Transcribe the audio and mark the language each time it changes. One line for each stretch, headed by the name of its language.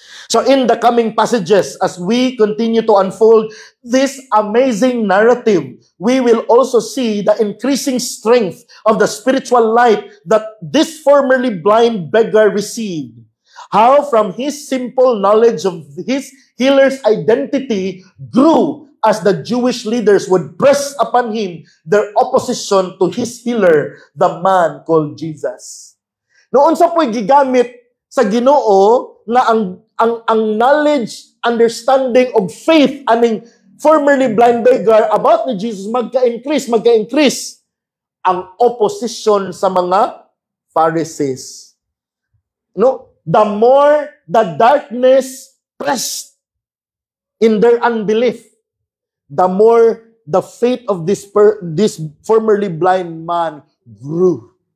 English: So in the coming passages, as we continue to unfold this amazing narrative, we will also see the increasing strength of the spiritual light that this formerly blind beggar received. How from his simple knowledge of his healer's identity grew as the Jewish leaders would press upon him their opposition to his healer, the man called Jesus.
Cebuano: Noon sa po'y gigamit sa Ginoo nga ang knowledge,
English: understanding of faith
Cebuano: aning
English: formerly blind beggar
Cebuano: about ni Jesus magka-increase ang opposition sa mga Pharisees.
English: No? The more the darkness pressed in their unbelief, the more the faith of this formerly blind man grew.